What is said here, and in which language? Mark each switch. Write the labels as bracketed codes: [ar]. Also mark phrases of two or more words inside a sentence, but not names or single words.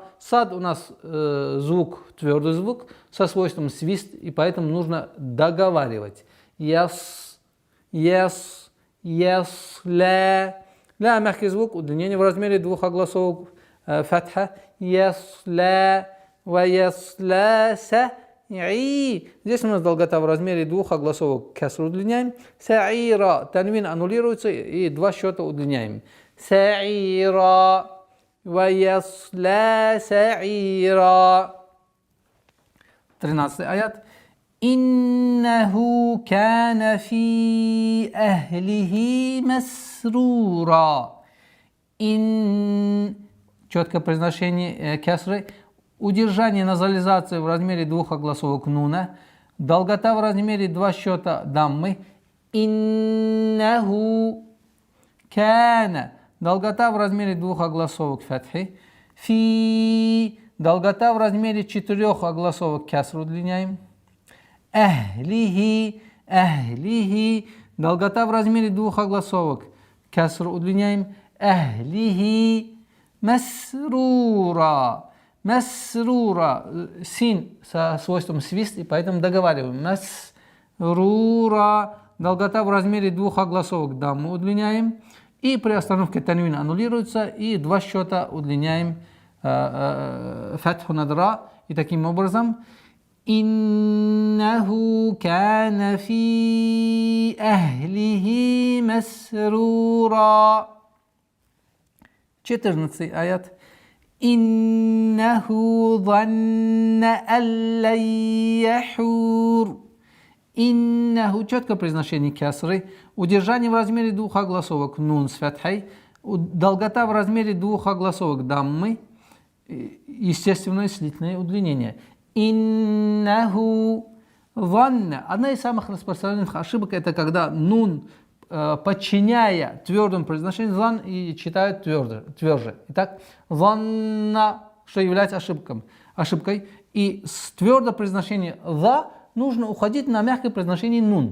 [ru] Сад у нас звук, твердый звук, со свойством свист, и поэтому нужно договаривать. [ar] Ясла. [ru] Ля мягкий звук, удлинение в размере 2 огласовок фатха. [ar] Ясла. وَيَصْلَى سَعِي. [ru] Здесь у нас долгота в размере двух огласовок. Кеср удлиняем. Са'ира. Танвин аннулируется и два счета удлиняем. [ar] Са'ира. وَيَصْلَى سَعِيرًا. 13 аят. إِنَّهُ كَانَ فِي أَهْلِهِ مَسْرُورًا. [ru] Четкое произношение кесры. Удержание назализации в размере двух огласовок нуна. Долгота в размере два счета даммы. [ar] إنه كان. [ru] Долгота в размере двух огласовок фатхи. [ar] Фи. [ru] Долгота в размере четырех огласовок кесру удлиняем. [ar] أهله أهله. [ru] Долгота в размере двух огласовок кесру удлиняем. [ar] أهله مسرورا. Масрура. [ru] Син со свойством свист, и поэтому договариваем. [ar] Масрура. [ru] Долгота в размере двух огласовок дамму удлиняем. И при остановке танвин аннулируется, и два счета удлиняем фатху надра. И таким образом [ar] إنه كان في أهله مسرورا. [ru] 14 аят. [ar] إنه ظن ألن يحور. Иннаху. [ru] Четкое произношение кесры. Удержание в размере двух огласовок нун с фатхой. Долгота в размере двух огласовок даммы. Естественное слитное удлинение. [ar] إنه ظن. [ru] Одна из самых распространенных ошибок — это когда нун, подчиняя твердому произношению зан, и читают тверже. Итак, занна, что является ошибкой. И с твердого произношения за нужно уходить на мягкое произношение нун.